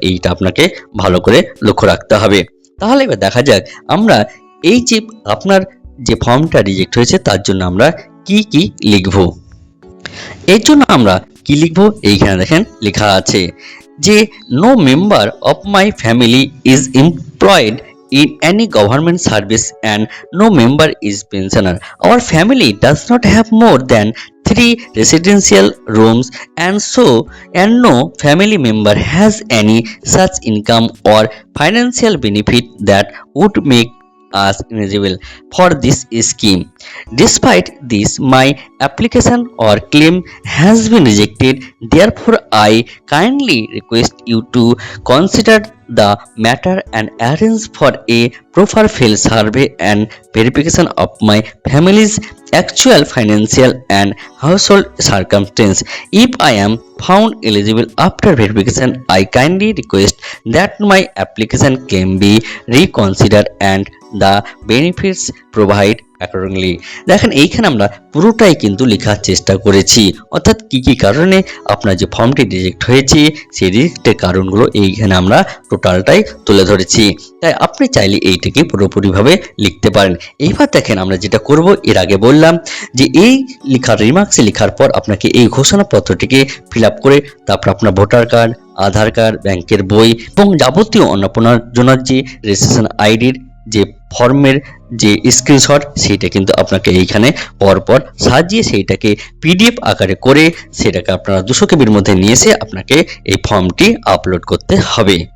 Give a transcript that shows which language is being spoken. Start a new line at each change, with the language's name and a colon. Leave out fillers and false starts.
Bangla: এইটা আপনাকে ভালো করে লক্ষ্য রাখতে হবে। তাহলে এবার দেখা যাক আমরা এই যে আপনার যে ফর্মটা রিজেক্ট হয়েছে তার জন্য আমরা কি লিখব। এর জন্য আমরা কি লিখব, এইখানে দেখেন লেখা আছে যে
English: No member of my family is employed in any government service and no member is pensioner. Our family does not have more than 3 residential rooms and no family member has any such income or financial benefit that would make us eligible for this scheme. Despite this, my application or claim has been rejected. Therefore, I kindly request you to consider the matter and arrange for a proper field survey and verification of my family's actual financial and household circumstance. If I am found eligible after verification, I kindly request that my application claim be reconsidered and the benefits provide accordingly.
Bangla: দেখেন এইখানে আমরা পুরোটাই কিন্তু লেখার চেষ্টা করেছি, অর্থাৎ কি কারণে আপনার যে ফর্মটি রিজেক্ট হয়েছে সেই রিজেক্টের কারণগুলো এইখানে আমরা টোটালটাই তুলে ধরেছি। তাই আপনি চাইলে এইটাকে পুরোপুরিভাবে লিখতে পারেন। এইবার দেখেন আমরা যেটা করব, এর আগে বললাম যে এই লেখার রিমার্কসে লেখার পর আপনাকে এই ঘোষণাপত্রটিকে ফিল আপ করে তারপর আপনার ভোটার কার্ড, আধার কার্ড, ব্যাংকের বই এবং যাবতীয় অন্নপূর্ণার জন্য যে রেজিস্ট্রেশন আইডির যে ফর্মের যে স্ক্রিনশট সেইটা কিন্তু আপনাকে এইখানে পরপর সাজিয়ে সেইটাকে পিডিএফ আকারে করে সেটাকে আপনারা 200 কেবির মধ্যে নিয়ে এসে আপনাকে এই ফর্মটি আপলোড করতে হবে।